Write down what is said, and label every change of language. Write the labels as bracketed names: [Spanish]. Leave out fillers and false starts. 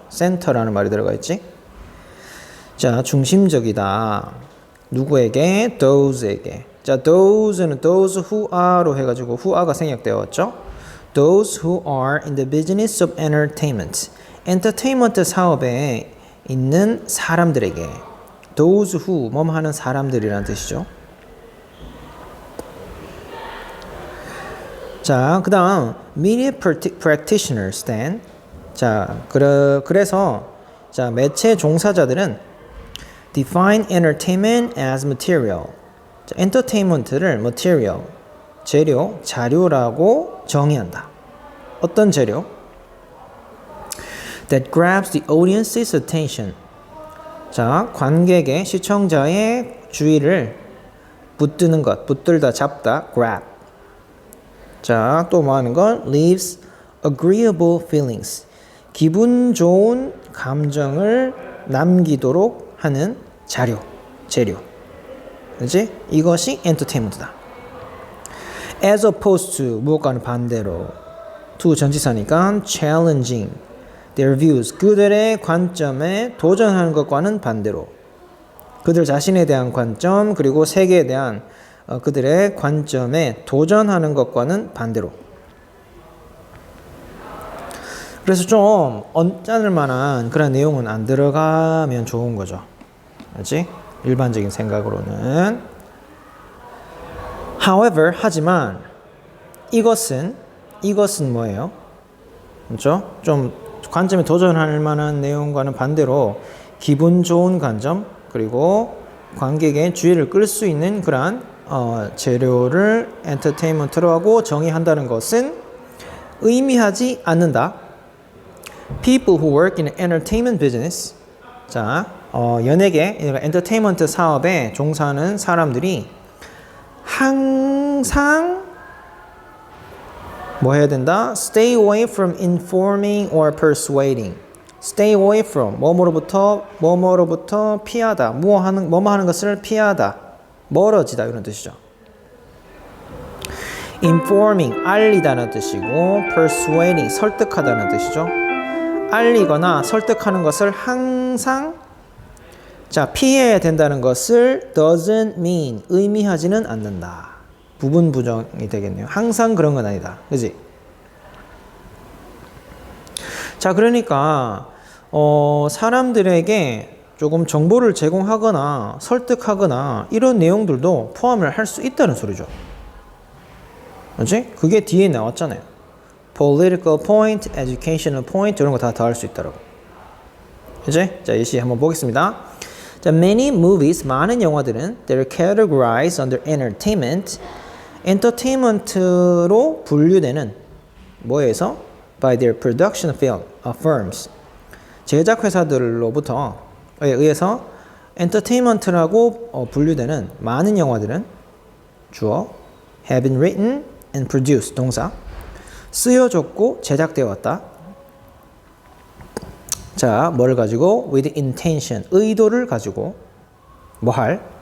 [Korean] center라는 말이 들어가 있지. 자, 중심적이다. 누구에게? those에게. 자, those는 [English] those who are [Korean] 로 해가지고 who are가 생략되었죠. [English] Those who are in the business of entertainment. [Korean] 엔터테인먼트 사업에 있는 사람들에게. Those who, 하는 사람들이라는 뜻이죠. 자, 그 다음 [English] media practitioners then. [Korean] 자, 그래서 자, 매체 종사자들은 [English] define entertainment as material. [Korean] 자, entertainment를 material, 재료, 자료라고 정의한다. 어떤 재료? [English] That grabs the audience's attention. [Korean] 자, 관객의, 시청자의 주의를 붙드는 것, 붙들다, 잡다, grab. 자, 또 뭐 하는 건? [English] leaves agreeable feelings. [Korean] 기분 좋은 감정을 남기도록 하는 자료, 재료. 그렇지? 이것이 엔터테인먼트다. [English] as opposed to, [Korean] 무엇과는 반대로. [English] to [Korean] 전치사니까 [English] challenging their views. [Korean] 그들의 관점에 도전하는 것과는 반대로. 그들 자신에 대한 관점, 그리고 세계에 대한 그들의 관점에 도전하는 것과는 반대로. 그래서 좀 언짢을 만한 그런 내용은 안 들어가면 좋은 거죠. 그렇지? 일반적인 생각으로는. However, 하지만 이것은 뭐예요? 그렇죠? 좀 관점에 도전할 만한 내용과는 반대로 기분 좋은 관점, 그리고 관객의 주의를 끌 수 있는 그러한 재료를 엔터테인먼트로 하고 정의한다는 것은 의미하지 않는다. [English] People who work in entertainment business. [Korean] 자, 연예계, 엔터테인먼트 사업에 종사하는 사람들이 항상 뭐 해야 된다? [English] Stay away from informing or persuading. Stay away from, [Korean] 뭐뭐로부터 피하다. 뭐뭐 하는 것을 피하다. 멀어지다, 이런 뜻이죠. informing, 알리다는 뜻이고 persuading, 설득하다는 뜻이죠. 알리거나 설득하는 것을 항상 자, 피해야 된다는 것을 [English] doesn't mean, [Korean] 의미하지는 않는다. 부분 부정이 되겠네요. 항상 그런 건 아니다. 그지? 자, 그러니까 사람들에게 조금 정보를 제공하거나 설득하거나 이런 내용들도 포함을 할 수 있다는 소리죠. 그렇지? 그게 뒤에 나왔잖아요. [English] political point, educational point [Korean] 이런 거 다 더할 수 있다라고. 그렇지? 자, 예시 한번 보겠습니다. 자, [English] many movies, [Korean] 많은 영화들은 [English] they're categorized under entertainment, [Korean] entertainment로 분류되는 뭐에서? [English] by their production firms. [Korean] 제작 회사들로부터 의해서 entertainment라고 분류되는 많은 영화들은 주어 [English] have been written and produced [Korean] 동사 쓰여졌고 제작되어 왔다. 자, 뭐를 가지고 [English] with intention [Korean] 의도를 가지고 뭐 할?